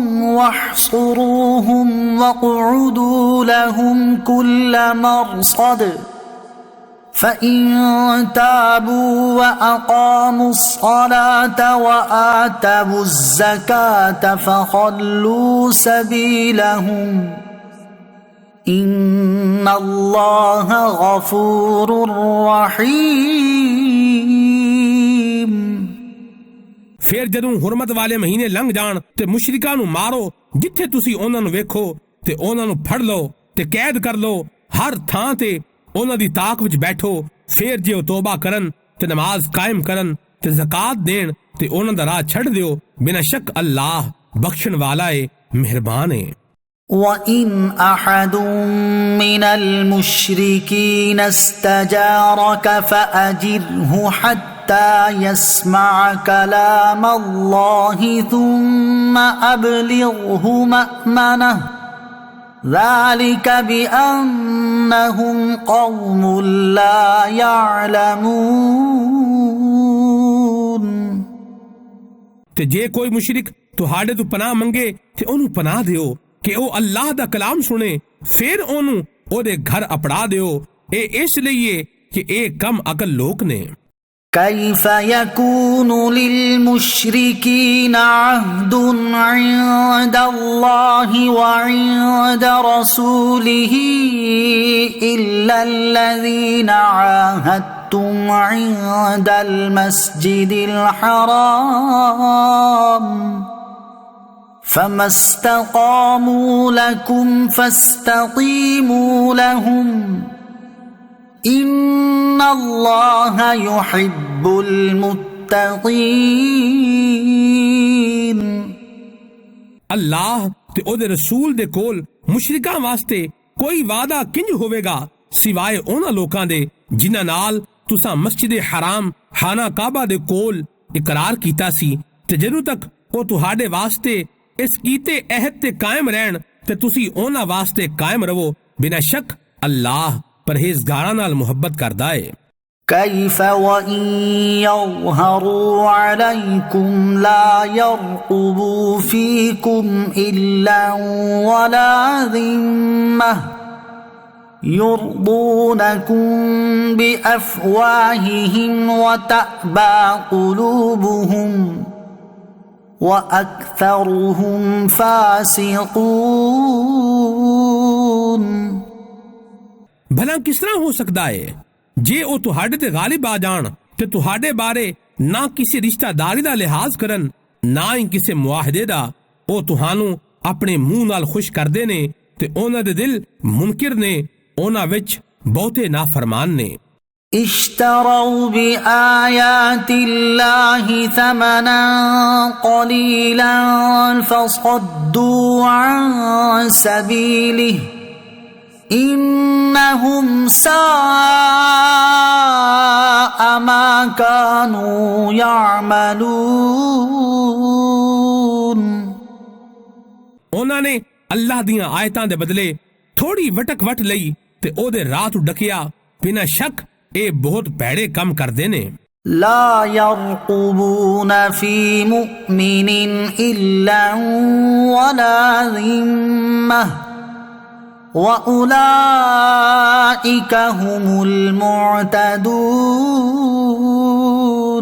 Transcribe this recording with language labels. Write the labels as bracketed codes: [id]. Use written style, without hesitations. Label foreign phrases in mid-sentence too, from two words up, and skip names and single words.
[ar] واحصروهم واقعدوا لهم كل مرصد فإن تابوا وأقاموا الصلاة وآتوا الزكاة فخلوا سبيلهم إن الله غفور رحيم। [pa] ਫਿਰ ਜਦੋਂ ਹੁਰਮਤ ਵਾਲੇ ਮਹੀਨੇ ਲੰਘ ਜਾਣ ਤੇ ਮੁਸ਼ਰਿਕਾਂ ਨੂੰ ਮਾਰੋ ਜਿੱਥੇ ਤੁਸੀਂ ਉਹਨਾਂ ਨੂੰ ਵੇਖੋ ਤੇ ਉਹਨਾਂ ਨੂੰ ਫੜ ਲਓ ਤੇ ਕੈਦ ਕਰ ਲਓ। ਹਰ ਥਾਂ ਤੇ ਉਹਨਾਂ ਦੀ ਤਾਕ ਵਿੱਚ ਬੈਠੋ। ਫਿਰ ਜੇ ਉਹ ਤੋਬਾ ਕਰਨ ਤੇ ਨਮਾਜ਼ ਕਾਇਮ ਕਰਨ ਤੇ ਜ਼ਕਾਤ ਦੇਣ ਤੇ ਉਹਨਾਂ ਦਾ ਰਾਹ ਛੱਡ ਦਿਓ। ਬਿਨਾਂ ਸ਼ੱਕ ਅੱਲਾਹ ਬਖਸ਼ਣ ਵਾਲਾ ਹੈ, ਮਿਹਰਬਾਨ ਹੈ। [ar] وَإِنْ أَحَدٌ مِّنَ الْمُشْرِكِينَ اسْتَجَارَكَ فَأَجِرْهُ حَتَّى يَسْمَعَ كَلَامَ اللَّهِ ثُمَّ أَبْلِغْهُ مَأْمَنَهُ ذَلِكَ بِأَنَّهُمْ قَوْمٌ لَا يَعْلَمُونَ۔ [pa] ਤੇ ਜੇ ਕੋਈ ਮੁਸ਼ਰਿਕ ਤੁਹਾਡੇ ਤੋਂ ਪਨਾਹ ਮੰਗੇ ਤੇ ਉਹਨੂੰ ਪਨਾਹ ਦਿਓ ਕਿ ਉਹ ਅੱਲਾਹ ਦਾ ਕਲਾਮ ਸੁਣੇ। ਫਿਰ ਉਹਨੂੰ ਉਹਦੇ ਘਰ ਅਪੜਾ ਦਿਓ। ਇਹ ਇਸ ਲਈ ਹੈ ਕਿ ਇਹ ਕਮ ਅਕਲ ਲੋਕ ਨੇ। [ar] كيف يكون للمشركين عهد عند الله وعند رسوله إلا الذين عاهدتم عند المسجد الحرام فما استقاموا لكم فاستقيموا لهم إن الله يحب المتقين۔ [pa] ਅੱਲਾਹ ਤੇ ਉਹਦੇ ਰਸੂਲ ਦੇ ਕੋਲ ਮੁਸ਼ਰਿਕਾਂ ਵਾਸਤੇ ਕੋਈ ਵਾਅਦਾ ਕਿੰਜ ਹੋਵੇਗਾ ਸਿਵਾਏ ਉਹਨਾਂ ਲੋਕਾਂ ਦੇ ਜਿਨ੍ਹਾਂ ਨਾਲ ਤੁਸਾਂ ਮਸਜਿਦ ਹਰਾਮ ਖਾਨਾ ਕਾਬਾ ਦੇ ਕੋਲ ਇਕਰਾਰ ਕੀਤਾ ਸੀ ਤੇ ਜਦੋਂ ਤੱਕ ਉਹ ਤੁਹਾਡੇ ਵਾਸਤੇ ਇਸ ਕੀਤੇ ਅਹਿਦ ਤੇ ਕਾਇਮ ਰਹਿਣ ਤੇ ਤੁਸੀਂ ਉਹਨਾਂ ਵਾਸਤੇ ਕਾਇਮ ਰਹੋ। ਬਿਨਾਂ ਸ਼ੱਕ ਅੱਲਾਹ ਪਰਹੇਜ਼ਗਾਰਾਂ ਨਾਲ ਮੁਹੱਬਤ ਕਰਦਾ ਹੈ। [ar] كيف وإن يظهروا عليكم لا يرقبوا فيكم إلا ولا ذمة يرضونكم بأفواههم وتأبى قلوبهم وأكثرهم فاسقون۔ [pa] ਭਲਾ ਕਿਸ ਤਰ੍ਹਾਂ ਹੋ ਸਕਦਾ ਹੈ ਜੇ ਉਹ ਤੁਹਾਡੇ ਤੇ ਗਾਲਿਬ ਆ ਜਾਣ ਤੇ ਤੁਹਾਡੇ ਬਾਰੇ ਨਾ ਕਿਸੇ ਰਿਸ਼ਤਾਦਾਰੀ ਦਾ ਲਿਹਾਜ਼ ਕਰਨ ਨਾ ਹੀ ਕਿਸੇ ਮੁਆਹਦੇ ਦਾ। ਉਹ ਤੁਹਾਨੂੰ ਆਪਣੇ ਮੂੰਹ ਨਾਲ ਖੁਸ਼ ਕਰਦੇ ਨੇ ਤੇ ਉਹਨਾਂ ਦੇ ਦਿਲ ਮੁਨਕਿਰ ਨੇ। ਉਹਨਾਂ ਵਿੱਚ ਬਹੁਤੇ ਨਾਫਰਮਾਨ ਨੇ। [ar] اشتروا بآيات الله ثمنا قليلا فصدوا عن سبيله إنهم ساء ما كانوا يعملون۔ [pa] ਉਹਨਾਂ ਨੇ ਅੱਲਾਹ ਦੀਆਂ ਆਇਤਾਂ ਦੇ ਬਦਲੇ ਥੋੜੀ ਵਟਕ ਵਟ ਲਈ ਤੇ ਉਹਦੇ ਰਾਹ ਤੋਂ ਡਕਿਆ। ਬਿਨਾਂ ਸ਼ੱਕ ਇਹ ਬਹੁਤ ਭੈੜੇ ਕੰਮ ਕਰਦੇ ਨੇ। [ar] لا يرقبون في مؤمن إلا ولا ذمة وأولئك هم المعتدون۔